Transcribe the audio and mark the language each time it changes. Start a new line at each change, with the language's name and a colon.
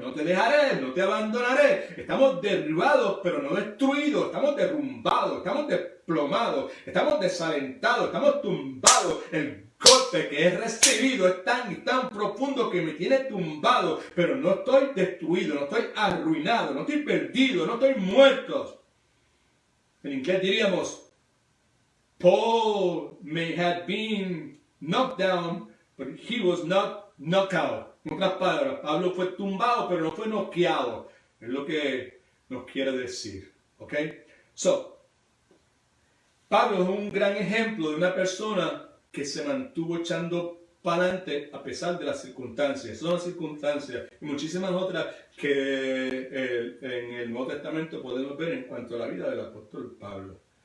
Spanish: No te dejaré, no te abandonaré. Estamos derribados, pero no destruidos, estamos derrumbados, estamos desplomados, estamos desalentados, estamos tumbados. El golpe que he recibido es tan profundo que me tiene tumbado, pero no estoy destruido, no estoy arruinado, no estoy perdido, no estoy muerto. En inglés diríamos,
English: Paul may have been knocked down, but he was not knocked out.
Spanish: En otras palabras, Pablo fue tumbado, pero no fue noqueado. Es lo que nos quiere decir. ¿Ok? Pablo es un gran ejemplo de una persona que se mantuvo echando para adelante a pesar de las circunstancias. Son las circunstancias y muchísimas otras que en el Nuevo Testamento podemos ver en cuanto a la vida del apóstol Pablo.